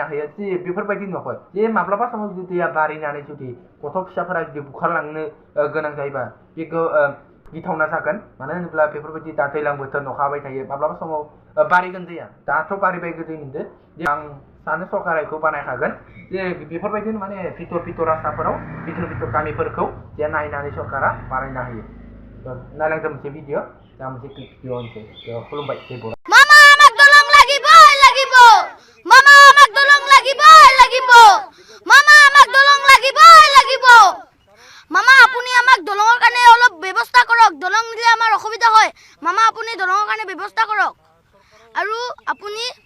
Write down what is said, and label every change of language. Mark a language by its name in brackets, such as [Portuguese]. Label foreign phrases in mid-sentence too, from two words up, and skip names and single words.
[Bodo] होयो जे बेफोरबायदि नुवाखै जे माब्लाबा समाव जुदि दैया बारिनानै जुदि गथ' फिसाफोरा जुदि बुखारलांनो गोनां जायोबा बेखौ गिथावना जागोन मानो होनोब्ला बेफोरबायदि दा दैज्लां बोथोर अखा हाबाय थायो माब्लाबा समाव बारिगोन दैया दाथ' बारिबाय गोदै मोनदो जे आं सानो सरकारा बेखौ बानायखागोन जे बेफोरबायदिनो माने भितर रास्ताफोराव भितर गामिफोरखौ जे नायनानै सरकारा बानायना होयो नायलांदों मोनसे भिडिअ दा मोनसे भिडिअ होनसै खुलुमबाय जय बर' [Assamese] মামা আমাক দলং লাগিব মামা আমাক দলং লাগিব মামা আমাক দলং লাগিব মামা আপুনি আমাক দলঙৰ কাৰণে অলপ ব্যৱস্থা কৰক দলং দিলে আমাৰ অসুবিধা হয় মামা আপুনি দলঙৰ কাৰণে ব্যৱস্থা কৰক আৰু আপুনি